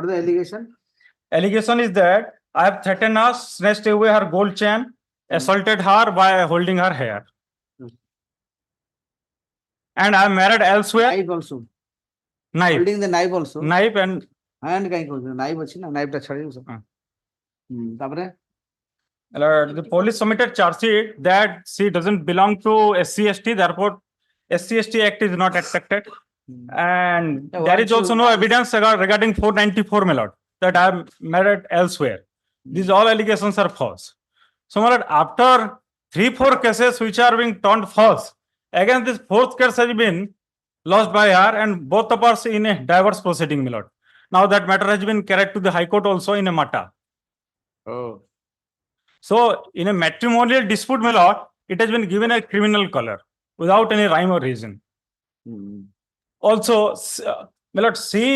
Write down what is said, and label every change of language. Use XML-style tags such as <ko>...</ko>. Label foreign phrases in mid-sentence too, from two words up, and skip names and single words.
<en>What is the allegation? Allegation is that I have threatened her, snatched away her gold chain, assaulted her by holding her hair. And I am married elsewhere. Knife also. Knife. Holding the knife also. Knife and</en> <or>knife ଅଛି ନା knife ଟା ଛାଡିବୁ ତାପରେ</or> <en>the police submitted charge sheet that she doesn't belong to SC/ST therefore SC/ST Act is not accepted and there is also no evidence regarding 494 my lord that I am married elsewhere these all allegations are false so my lord after 3-4 cases which are being turned false against this fourth case has been lost by her and both of us in a divorce proceeding my lord now that matter has been carried to the High Court also in a matter so in a matrimonial dispute my lord it has been given a criminal color without any rhyme or reason also my lord see</en>